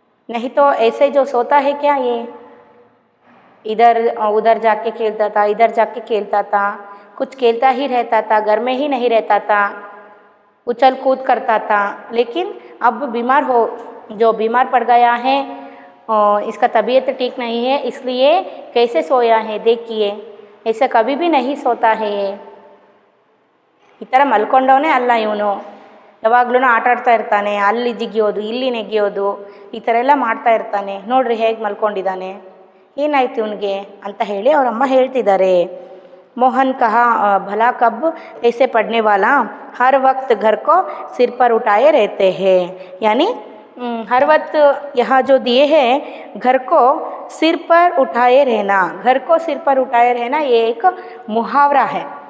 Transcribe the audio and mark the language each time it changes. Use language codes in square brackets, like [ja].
[hi] नहीं तो ऐसे जो सोता है क्या, ये इधर उधर जाके खेलता था, इधर जाके खेलता था, कुछ खेलता ही रहता था, घर में ही नहीं रहता था, उछल कूद करता था। लेकिन अब जो बीमार पड़ गया है, इसका तबीयत ठीक नहीं है, इसलिए कैसे सोया है देखिए, ऐसे कभी भी नहीं सोता है ये। [kn] ಈ ಥರ ಮಲ್ಕೊಂಡವನೇ ಅಲ್ಲ ಇವನು, ಯಾವಾಗ್ಲೂ ಆಟ ಆಡ್ತಾ ಇರ್ತಾನೆ, ಅಲ್ಲಿ ಜಿಗಿಯೋದು ಇಲ್ಲಿ ನೆಗೆಯೋದು ಈ ಥರ ಎಲ್ಲ ಮಾಡ್ತಾ ಇರ್ತಾನೆ, ನೋಡ್ರಿ ಹೇಗೆ ಮಲ್ಕೊಂಡಿದ್ದಾನೆ, ಏನಾಯ್ತು ಇವನಿಗೆ ಅಂತ ಹೇಳಿ ಅವರಮ್ಮ ಹೇಳ್ತಿದ್ದಾರೆ। [hi] मोहन कहा भला कब ऐसे पढ़ने वाला, हर वक्त घर को सिर पर उठाए रहते हैं, यानी हर वक्त यहाँ जो दिए हैं घर को सिर पर उठाए रहना, घर को सिर पर उठाए रहना ये एक मुहावरा है।